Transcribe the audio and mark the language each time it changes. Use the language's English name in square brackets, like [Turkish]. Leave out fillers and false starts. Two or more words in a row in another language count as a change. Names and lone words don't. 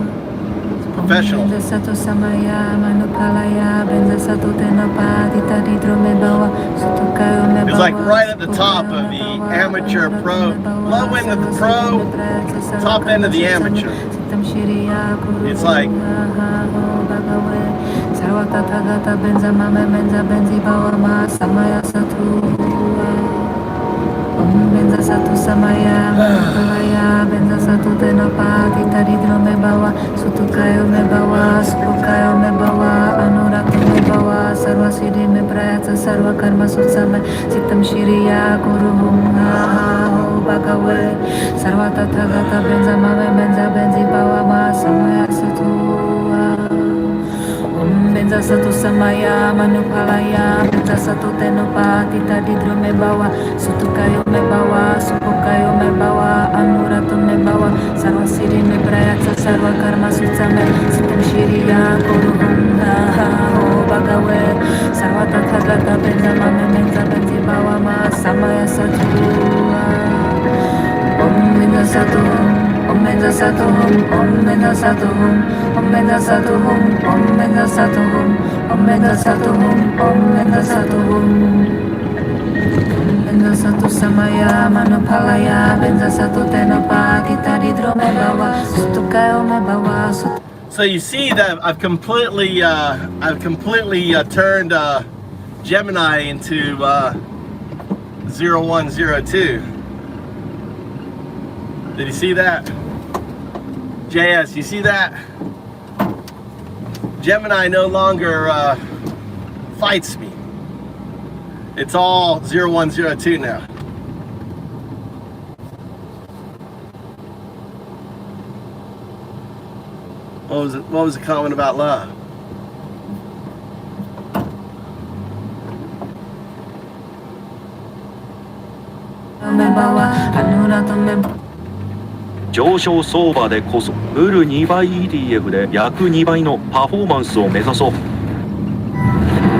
[English] Professional. It's like right at the top of the amateur pro, low end of the pro, top end of the amateur. It's like [Sanskrit] वज्र सत्त्व समय मनुपालय वज्र सत्त्व तेनोपतिष्ठ दृढो मे भव सुतोष्यो मे भव सुपोष्यो मे भव अनुरक्तो मे भव सर्व सिद्धिं मे प्रयच्छ सर्व कर्म सुचमे चित्तं श्रियं कुरुहूं हो भगवन् सर्व तथागत वज्र मामे मुञ्च वज्री भव महा समय सत्त्व. वज्र सत्त्व समय मनुपालय वज्र सत्त्व तेनोपतिष्ठ दृढो मे भव सुतोष्यो मे भव सुपोष्यो मे भव अनुरक्तो मे भव सर्व सिद्धिं मे प्रयच्छ सर्व कर्म सुचमे चित्तं श्रियं कुरुहूं हो भगवन् सर्व तथागत वज्र मामे मुञ्च वज्री भव महा समय सत्त्व. वज्र सत्त्व ओं वज्र सत्त्व ओं वज्र सत्त्व ओं वज्र सत्त्व ओं वज्र सत्त्व ओं वज्र सत्त्व ओं वज्र सत्त्व वज्र सत्त्व समय मनुपालय वज्र सत्त्व तेनोपतिष्ठ दृढो मे भव सुतोष्यो मे भव. [English] So you see that I've completely turned Gemini into 0102. Did you see that? JS, you see that? Gemini no longer fights me. It's all 0102 now. What was the comment about love? Anura [Japanese] 上昇相場でこそウル2倍 ETF で約2倍のパフォーマンスを目指そう。